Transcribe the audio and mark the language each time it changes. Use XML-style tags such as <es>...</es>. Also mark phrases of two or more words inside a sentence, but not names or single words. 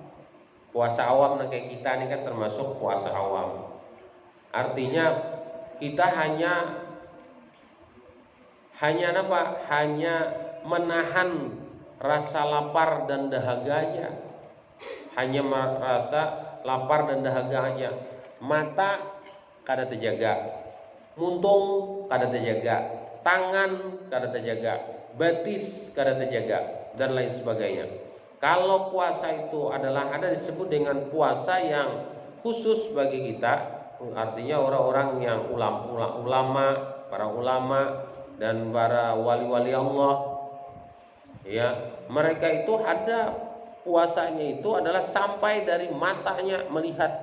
<id>Puasa awam kayak kita ini kan termasuk puasa awam. Artinya kita hanya apa? Hanya menahan rasa lapar dan dahaganya. Hanya merasa lapar dan dahaganya.</id> <bjn>Mata kada terjaga, muntung kada terjaga, tangan kada terjaga, batis kada terjaga, dan lain sebagainya.</bjn> <id>Kalau puasa itu adalah ada disebut dengan puasa yang khusus bagi kita, artinya orang-orang yang ulama, para ulama dan para wali-wali Allah, ya, mereka itu ada puasanya itu adalah sampai dari matanya melihat.</id>